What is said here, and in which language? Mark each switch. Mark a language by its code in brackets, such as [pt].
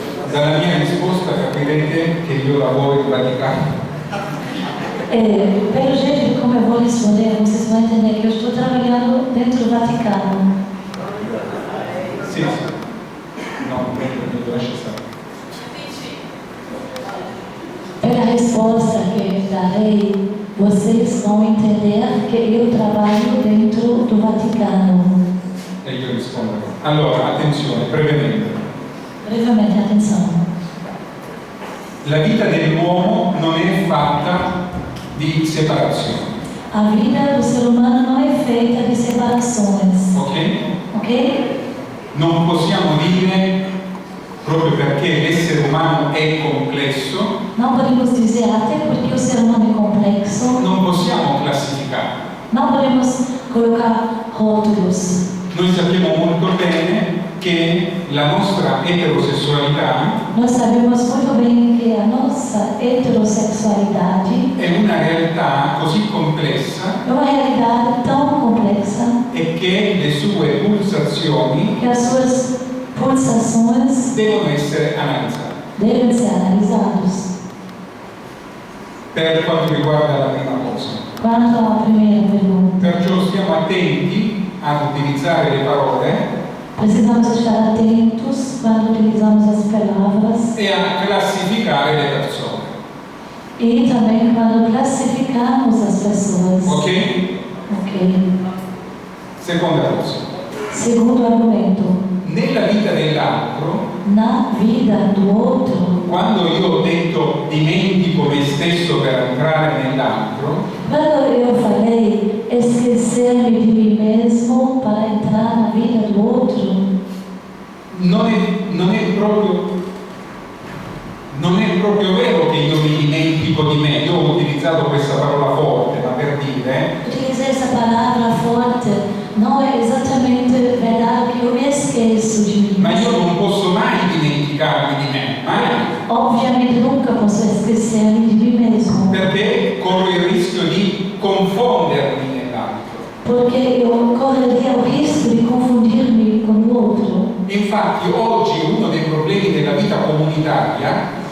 [it] Dalla mia risposta capirete che io lavoro in Vaticano. [pt] Pelo jeito de como eu vou responder, vocês vão entender que eu estou trabalhando dentro do Vaticano. [it] Sì, no, lascia stare. [pt] Pela resposta que darei, vocês vão entender que eu trabalho dentro do Vaticano. [it] E io rispondo. Allora, attenzione, brevemente. [pt] Brevemente, atenção. [it] La vita dell'uomo non è fatta di separazione. [pt] A vida do ser humano não é feita de separações. [it] Ok? Non possiamo dire, proprio perché l'essere umano è complesso, [pt] Não podemos dizer, até porque o ser humano é complexo, [it] non possiamo classificare. [pt] não podemos colocar rótulos. [it] Noi sappiamo molto bene che la nostra eterosessualità [pt] Nós sabemos muito bem que a nossa heterossexualidade [it] è una realtà così complessa [pt] é uma realidade tão complexa [it] e che le sue pulsazioni [pt] que as suas pulsações [it] devono essere analizzate. [pt] devem ser analisados. [it] Per quanto riguarda la prima cosa. [pt] Quanto à primeira pergunta, [it] Perciò stiamo attenti ad utilizzare le parole [pt] precisamos estar atentos quando utilizamos as palavras [it] e a classificare le persone. [pt] e também quando classificamos as pessoas. [it] Ok? [pt] Ok. [it] Seconda cosa, [pt] Segundo argumento, [it] nella vita dell'altro, [pt] na vida do outro, [it] quando io ho detto dimentico me stesso per entrare nell'altro, [pt] quando eu falei esquecer-me de mim mesmo para entrar na vida do outro, [it] non è proprio vero che io mi dimentico di me. Io ho utilizzato questa parola forte, ma per dire [pt] utilizei essa palavra forte, não é exatamente verdade que eu me esqueço de mim. [it] ma io non posso mai dimenticarmi di me, mai, [pt] Obviamente nunca posso esquecer-me de mim mesmo, [it] perché corro il rischio di confondermi nell'altro. [pt] porque eu correria o risco de confundir-me com o outro. [it] Infatti oggi uno dei problemi della vita comunitaria